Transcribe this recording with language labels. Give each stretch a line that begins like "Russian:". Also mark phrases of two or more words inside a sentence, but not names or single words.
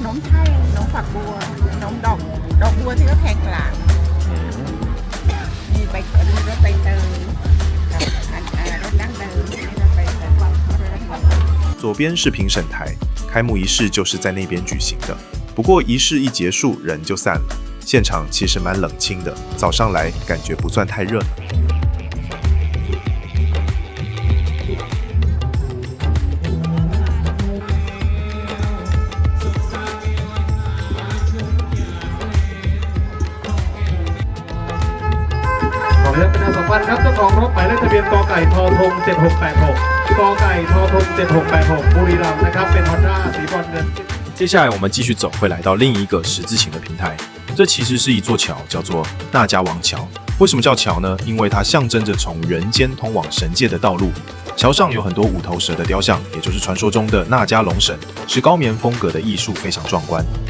Thai: นมไทยขนมฝักบัวขนมดอกบัวที่เขาแทงกลางมีใบเตยรสใบเตยรสดั้งเดิมนี่รสใบเตย
Chinese: 左边是评审台，开幕仪式就是在那边举行的。不过仪式一结束，人就散了。现场其实蛮冷清的，早上来感觉不算太热闹。
Thai: ขอประชาสัมพันธ์ครับเจ้าของรถหมายเลขทะเบียนกไก่ทธง7686กไก่ทธง7686บุรีรัมย์นะครับเป็น Honda สีบรอนซ์เงิน。
Chinese: 接下来我们继续走，会来到另一个十字形的平台。这其实是一座桥，叫做纳迦王桥。为什么叫桥呢？因为它象征着从人间通往神界的道路。桥上有很多五头蛇的雕像，也就是传说中的纳迦龙神，是高棉风格的艺术，非常壮观。